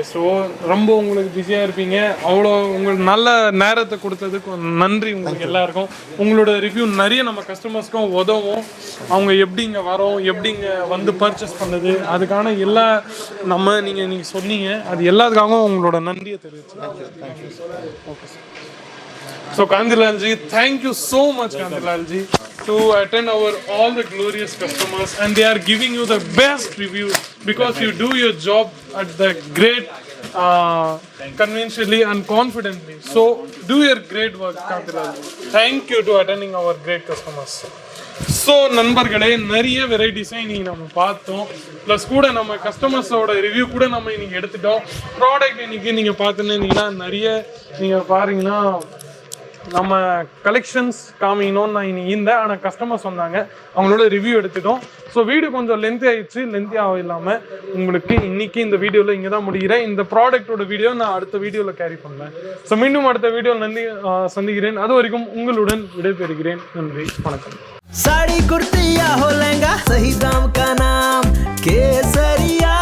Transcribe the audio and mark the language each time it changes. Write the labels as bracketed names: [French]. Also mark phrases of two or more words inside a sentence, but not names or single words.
[Tamil] ஸோ ரொம்ப உங்களுக்கு பிஸியாக இருப்பீங்க, அவ்வளோ உங்களுக்கு நல்ல நேரத்தை கொடுத்ததுக்கு நன்றி உங்களுக்கு எல்லாருக்கும். உங்களோட ரிவ்யூ நிறைய நம்ம கஸ்டமர்ஸ்க்கும் உதவும். அவங்க எப்படி இங்கே வரோம், எப்படி இங்கே வந்து பர்ச்சேஸ் பண்ணது, அதுக்கான எல்லா நீங்கள் சொன்னீங்க, அது எல்லாத்துக்காகவும் உங்களோட நன்றியை தெரிவிச்சு. ஓகே சார். [English] So Kandilalji, thank you so much Kandilalji to attend our all the glorious customers, and they are giving you the best reviews because you do your job at the great convincingly and confidently. So do your great work Kandilalji. Thank you to attending our great customers. [Tamil] ஸோ நண்பர்களே, நிறைய வெரைட்டிஸை இன்றைக்கி நம்ம பார்த்தோம். ப்ளஸ் கூட நம்ம கஸ்டமர்ஸோட ரிவ்யூ கூட நம்ம இன்றைக்கி எடுத்துட்டோம். ப்ராடக்ட் இன்றைக்கி நீங்கள் பார்த்துன்னு நிறைய நீங்கள் பாருங்கன்னா நம்ம கலெக்ஷன்ஸ் காமிக்கணும்னு நான் இன்னைக்கு இருந்தேன், ஆனால் கஸ்டமர்ஸ் வந்தாங்க, அவங்களோட ரிவ்யூ எடுத்துட்டோம். [English] So video [Tamil] கொஞ்சம் லென்த்தி ஆகிடுச்சு. லென்த்தியாக இல்லாமல் உங்களுக்கு இன்றைக்கி இந்த வீடியோவில் இங்கே தான் முடிகிறேன். இந்த ப்ராடக்டோட வீடியோ நான் அடுத்த வீடியோவில் கேரி பண்ணுவேன். ஸோ மீண்டும் அடுத்த வீடியோ சந்திக்கிறேன். அது வரைக்கும் உங்களுடன் விடைபெறுகிறேன். நன்றி, வணக்கம். [Hindi] साड़ी कुर्ती या हो लहंगा, सही दाम का नाम केसरी।